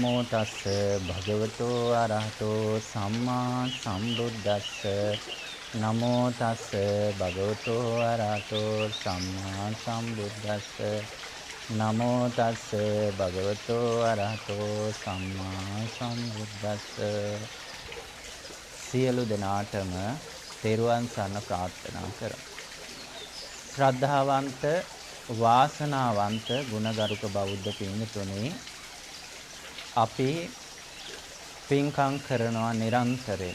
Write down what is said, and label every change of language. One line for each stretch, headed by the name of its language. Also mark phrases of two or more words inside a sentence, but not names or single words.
Pali: නමෝ තස්ස භගවතු අරහතෝ සම්මා සම්බුද්දස්ස නමෝ තස්ස භගවතු අරහතෝ සම්මා සම්බුද්දස්ස නමෝ තස්ස භගවතු අරහතෝ සම්මා සම්බුද්දස්ස
Sinhala: සියලු දෙනාටම තෙරුවන් සරණ ප්‍රාර්ථනා කරමු. ශ්‍රද්ධාවන්ත වාසනාවන්ත ගුණගරුක බෞද්ධ පින්තුනි, අපි පින්කම් කරනවා නිරන්තරයෙන්.